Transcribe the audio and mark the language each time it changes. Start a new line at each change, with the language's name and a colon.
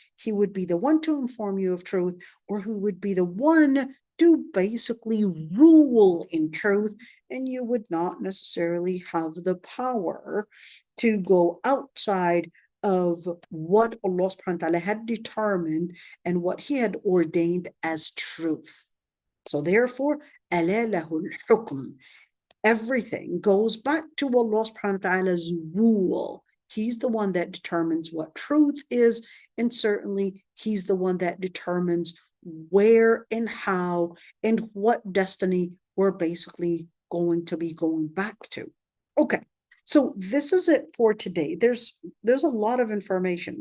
English: He would be the one to inform you of truth, or He would be the one to basically rule in truth, and you would not necessarily have the power to go outside of what Allah subhanahu wa ta'ala had determined and what He had ordained as truth. So therefore,
Arabic: أَلَا لَهُ الْحُكْمُ.
English: Everything goes back to Allah subhanahu wa ta'ala's rule. He's the one that determines what truth is, and certainly He's the one that determines where and how and what destiny we're basically going to be going back to. Okay, so this is it for today. There's a lot of information.